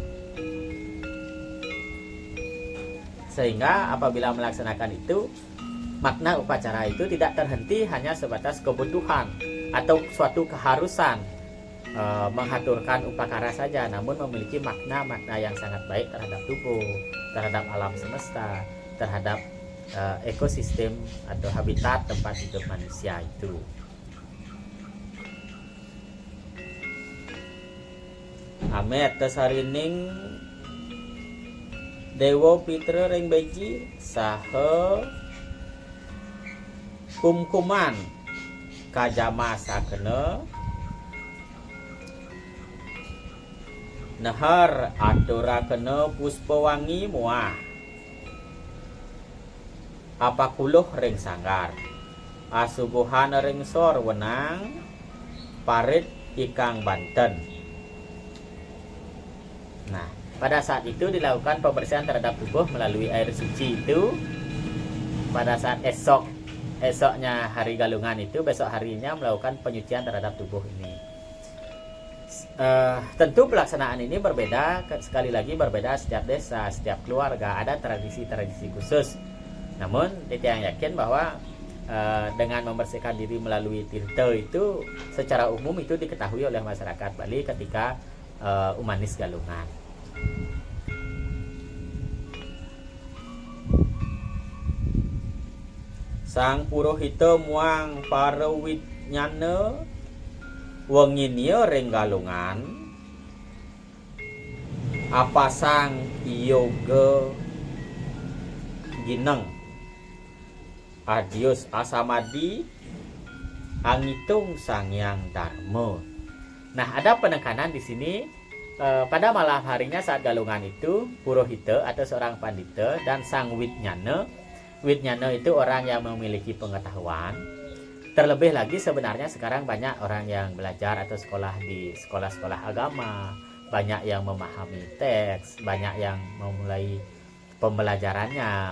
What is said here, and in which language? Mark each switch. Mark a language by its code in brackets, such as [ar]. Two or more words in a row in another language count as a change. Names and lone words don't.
[id] Sehingga apabila melaksanakan itu, makna upacara itu tidak terhenti hanya sebatas kebutuhan atau suatu keharusan menghaturkan upacara saja, namun memiliki makna-makna yang sangat baik terhadap tubuh, terhadap alam semesta, terhadap ekosistem atau habitat tempat hidup manusia itu. [kaw] Amet tesarining Dewa Pitra ring beji saha kumkuman kajama sakena nahar aturakena puspawangi muah apakuluh ring sanggar asubuhan ring sor wenang parit ikang Banten. [id] Nah, pada saat itu dilakukan pembersihan terhadap tubuh melalui air suci itu. Pada saat esoknya hari Galungan itu, besok harinya melakukan penyucian terhadap tubuh ini. Tentu pelaksanaan ini berbeda, sekali lagi berbeda setiap desa, setiap keluarga, ada tradisi-tradisi khusus. Namun Titiang yakin bahwa dengan membersihkan diri melalui tirta itu secara umum itu diketahui oleh masyarakat Bali ketika Umanis Galungan. [kaw] Sang Purohita muang parawitnyana wenginya ring Galungan apa sang yoga gineng adios asamadi angitung sangyang dharma. [id] Nah, ada penekanan di sini pada malam harinya saat Galungan itu Purohita atau seorang pandita dan sang Witnyana. Witnyana itu orang yang memiliki pengetahuan. Terlebih lagi sebenarnya sekarang banyak orang yang belajar atau sekolah di sekolah-sekolah agama, banyak yang memahami teks, banyak yang memulai pembelajarannya.